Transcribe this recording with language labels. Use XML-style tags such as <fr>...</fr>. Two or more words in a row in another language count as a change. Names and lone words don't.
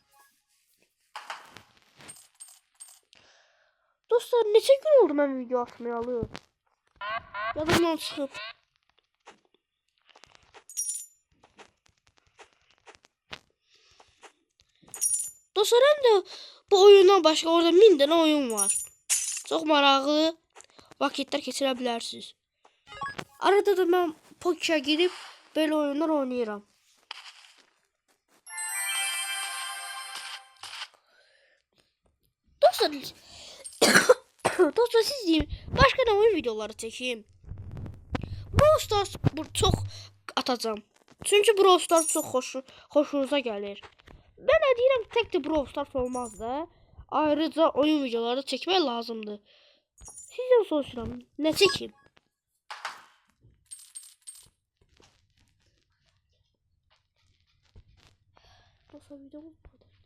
<az>Dostlar neçə gün oldu mən video atmayalı? Yadımdan çıxıb.</az> <tr>Dostlar hem de bu oyundan başka orada 1000 tane oyun var.</tr> <az>Çok maraqlı vakitler keçirə bilərsiniz.</az> <tr>Arada da ben Poki'ye girip böyle oyunlar oynayıram. Dostlar dostlar siz deyin, başka ne oyun videoları çekeyim. Brawl Stars çok atacağım. Çünkü Brawl Stars çok hoşunuza gelir.</tr> <az>Ben de deyirəm tek de Brawl Stars olmaz da. Ayrıca oyun videoları çekmək lazımdır. Sizdən soruşuram, nə çekim? Dostlar videomuz</az>